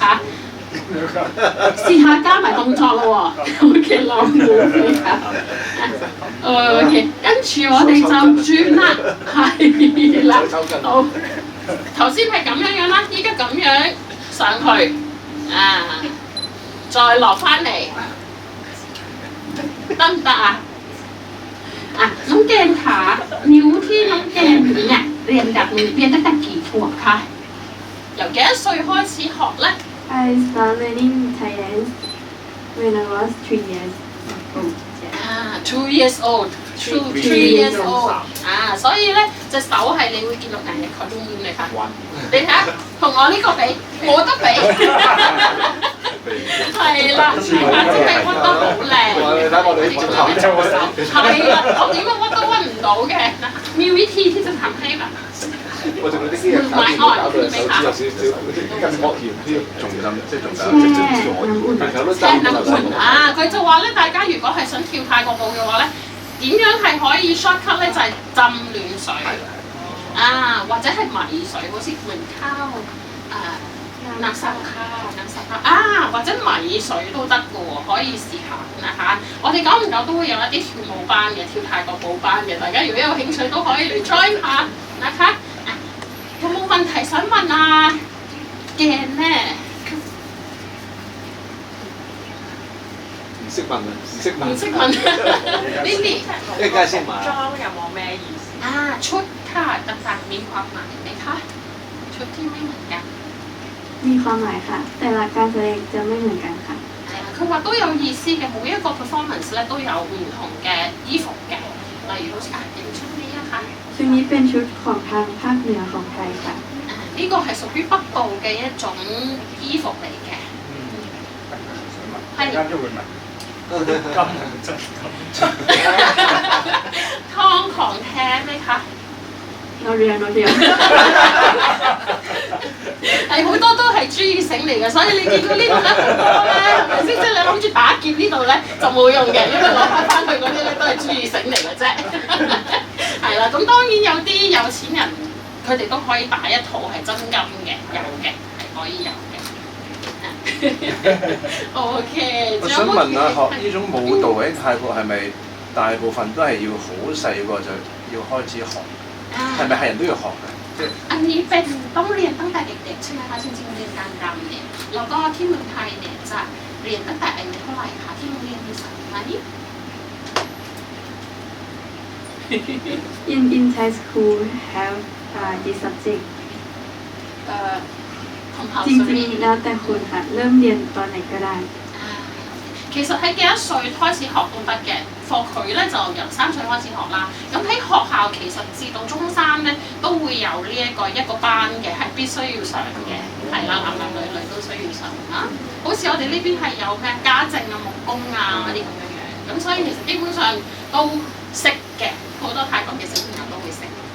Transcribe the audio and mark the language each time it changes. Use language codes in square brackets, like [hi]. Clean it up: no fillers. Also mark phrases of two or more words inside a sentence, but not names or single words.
[yue] 試下加埋動作咯喎 ，OK 浪舞飛㗎 ，OK， 跟住我哋就轉啦，係啦，好，頭先係咁樣樣啦，依家咁樣上去，再落翻嚟，得唔得啊？ [th] น้องแกนขานิ้วที่น้องแกนเนี่ยเรียนตั้งแต่กี่ขวบคะ [yue] 由幾多歲開始學咧？ [en] I started learning Thai dance when I was 3 years old. 2 years old， 3 years old。 [yue] 所以咧隻手係你會見到顏力佢都滿你睇，你睇下同我呢個比，冇得比。係啦，真係屈得好靚。你睇我哋啲頭係啦，我點樣屈都屈唔到嘅。 [th] มีวิธีที่จะทำให้แบบ [yue] 我仲有啲人搞到手指有少少筋膜炎添，重心即係重心即係聽能換佢就話咧，大家如果係想跳泰國舞嘅話咧，點樣係可以 shortcut 咧？就係浸暖水或者係米水，好似燴 [th] ข้าวน้ำซักข้าว [yue] 或者米水都得嘅喎，可以試下 [th] นะคะ。 [yue] 我哋久唔久都會有一啲跳舞班嘅，跳泰國舞班嘅，大家如果有興趣都可以嚟 join 下 [th] นะคะ。 [yue] 有冇問題想問鏡咧？唔識問啊，唔識問。唔識問，Lily。一陣間先問。裝有冇咩意思？ [th] ชุดค่ะต่างๆมีความหมายไหมคะชุดที่ไม่เหมือนกัน มีความหมายค่ะแต่ละการแสดงจะไม่เหมือนกันค่ะ [yue] 佢話都有意思嘅，每一個 performance 咧都有唔同嘅衣服嘅，例如好似影出呢一下。 [th] ชุดนี้เป็นชุดของทางภาคเหนือของไทยค่ะ [yue] 呢個係屬於北部嘅一種衣服嚟嘅。係。 [th] ทองของแท้ไหมคะ？我เรียน [yue] 係好多都係珠意繩嚟嘅，所以你見到呢度咧好多咧，係咪先？即係你諗住打劫呢度咧就冇用嘅，因為攞翻去嗰啲咧都係珠意繩嚟嘅啫。係啦，咁當然有啲有錢人佢哋都可以打一套係真金嘅，有嘅係可以有嘅。OK。我想問下，學呢種舞蹈喺泰國係咪大部分都係要好細個就要開始學？係咪係人都要學嘅？ [th] อันนี้เป็นต้องเรียนตั้งแต่เด็กๆใช่ไหมคะจริงๆเรียนการรำเนี่ยแล้วก็ที่เมืองไทยเนี่ยจะเรียนตั้งแต่อายุเท่าไหร่คะที่โรงเรียนมีสอนไหม [en] In Thai school have this subject [yue] 同校 [th] จริงๆแล้วแต่คนค่ะเริ่มเรียนตอนไหนก็ได้ [yue] 其實喺幾多歲開始學都得嘅，for 佢咧就由3歲開始學啦。咁喺學校其實至到中三咧都會有呢一個班嘅，係必須要上嘅，係啦，男男女女都需要上啊。好似我哋呢邊係有咩家政啊、木工啊嗰啲咁樣，咁所以其實基本上都識嘅，好多泰國嘅小朋友都會識。